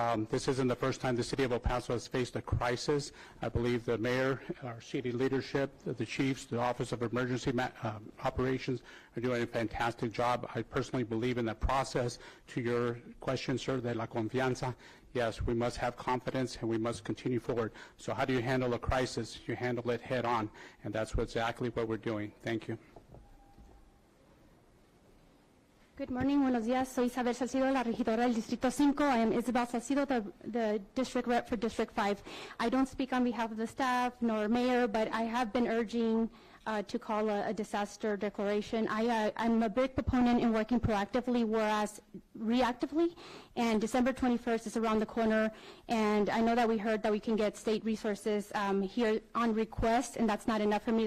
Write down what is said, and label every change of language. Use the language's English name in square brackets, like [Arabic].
[English] This isn't the first time the City of El Paso has faced a crisis. I believe the mayor, our city leadership, the chiefs, the Office of Emergency Operations are doing a fantastic job. I personally believe in the process. To your question, sir, [Spanish] de la confianza, [English] yes, we must have confidence and we must continue forward. So how do you handle a crisis? You handle it head on, and that's exactly what we're doing. Thank you. Good morning, [Spanish] buenos días. Soy Isabel Salcido, la regidora del Distrito 5. [English] I am Isabel Salcido, the district rep for District 5. I don't speak on behalf of the staff nor mayor, but I have been urging to call a disaster declaration. I'm a big proponent in working proactively, whereas reactively, and December 21st is around the corner, and I know that we heard that we can get state resources here on request, and that's not enough for me.